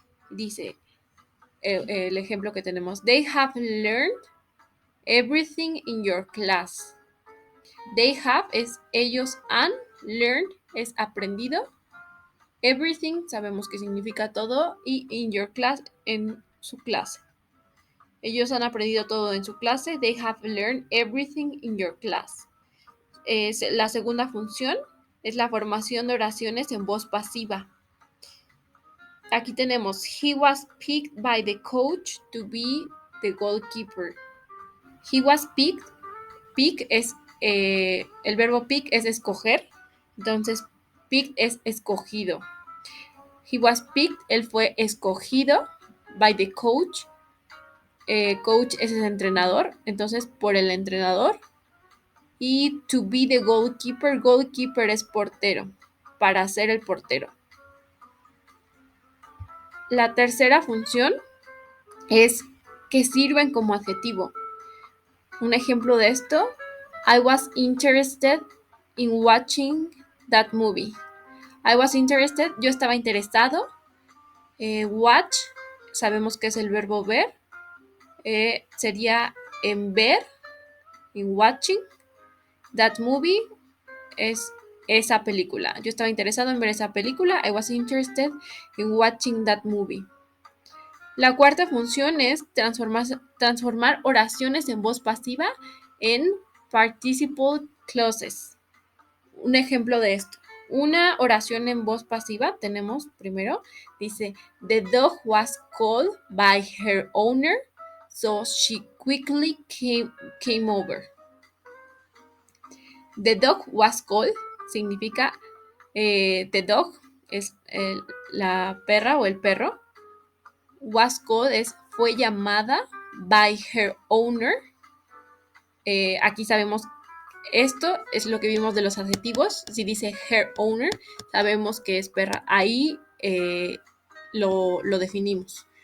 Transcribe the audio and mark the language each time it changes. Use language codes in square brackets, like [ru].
[es] Dice el ejemplo que tenemos, [en] they have learned everything in your class. They have [es] es ellos han, learned es aprendido, everything sabemos que significa todo y [en] in your class [es] en su clase. Ellos han aprendido todo en su clase. [en] They have learned everything in your class. [es] La segunda función es la formación de oraciones en voz pasiva. Aquí tenemos, [en] he was picked by the coach to be the goalkeeper. He was picked. [es] Pick es, el verbo pick es escoger. Entonces, picked es escogido. [en] He was picked, [es] él fue escogido [en] by the coach. [es] Coach es el entrenador, entonces por el entrenador. Y [en] to be the goalkeeper, [es] goalkeeper es portero, para ser el portero. La tercera función es que sirven como adjetivo. Un ejemplo de esto, [en] I was interested in watching that movie. I was interested, [es] yo estaba interesado. Watch, sabemos que es el verbo ver. Sería en ver, [en] in watching. [es] That movie es esa película. Yo estaba interesado en ver esa película. [en] I was interested in watching that movie. [es] La cuarta función es transformar oraciones en voz pasiva en participle clauses. Un ejemplo de esto. Una oración en voz pasiva tenemos primero, dice, [en] the dog was called by her owner, so she quickly came over. The dog was called [es] significa the dog es la perra o el perro. Was called es fue llamada [en] by her owner. [es] Aquí sabemos, esto es lo que vimos de los adjetivos. Si dice [en] her owner, [es] sabemos que es perra. Ahí lo definimos.